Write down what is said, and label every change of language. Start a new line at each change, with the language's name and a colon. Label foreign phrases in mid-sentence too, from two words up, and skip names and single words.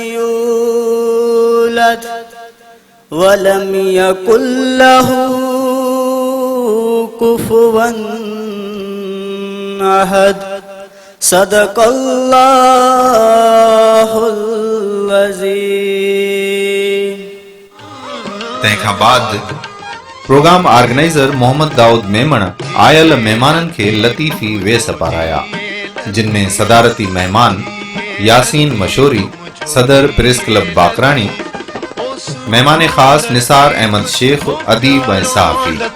Arabic: يولد ولم يكن له كفوا أحد صدق الله العظيم.
Sindhi: तंहिंखां बाद
English: program organizer
Sindhi: मोहम्मद दाऊद मेमण आयल महिमाननि खे लतीफ़ी वेस पाराया, जिन में सदारती मेहमान यासीन मशोरी सदर प्रेस क्लब बाकराणी, मेहमान ख़ास निसार अहमद शेख अदीब ऐं सहाफ़ी,